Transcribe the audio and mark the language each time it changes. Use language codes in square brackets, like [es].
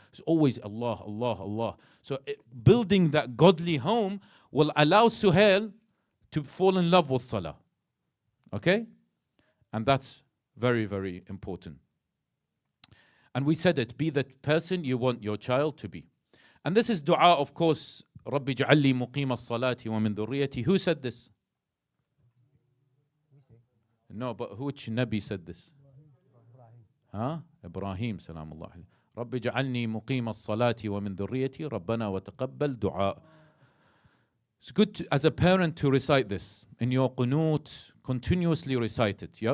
[en] It's always Allah, Allah, Allah. So building that godly home will allow Suhail to fall in love with salah. Okay? And that's very, very important. And we said it, be the person you want your child to be. And this is dua, of course, [ar] رَبِّ اجْعَلْ لِي مُقِيمَ الصَّلَاةِ وَمِن ذُرِّيَّتِي. [en] Who said this? No, but which Nabi said this? [ar] Ibrahim, salamullah alayhi. رَبِّ اجْعَلْنِي مُقِيمَ الصَّلَاةِ وَمِن ذُرِّيَّتِي رَبَّنَا وَتَقَبَّلْ دُعَاء. [en] It's good to, as a parent to recite this in your qunut, continuously recite it. Yeah?